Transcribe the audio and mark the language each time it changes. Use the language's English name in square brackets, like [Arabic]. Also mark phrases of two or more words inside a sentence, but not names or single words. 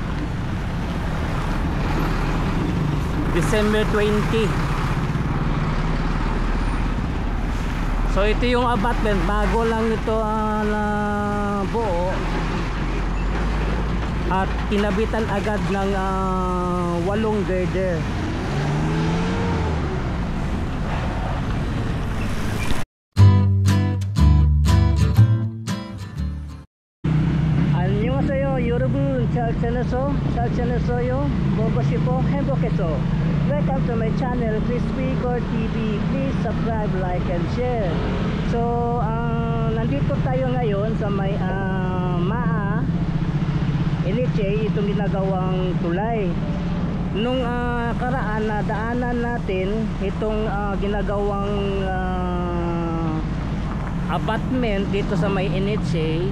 [Filipino] December 20. So ito yung abutment, bago lang ito na buo. At kinabitan agad ng 8 girder. [Korean] 여러분 잘 지내세요? 보고 싶어 행복해서. [English] Welcome to my channel, Crispy TV. Please subscribe, like and share. [Filipino] So nandito tayo ngayon sa may MAA NHA, itong ginagawang tulay. Nung karaan na daanan natin itong ginagawang abutment dito sa may NHA.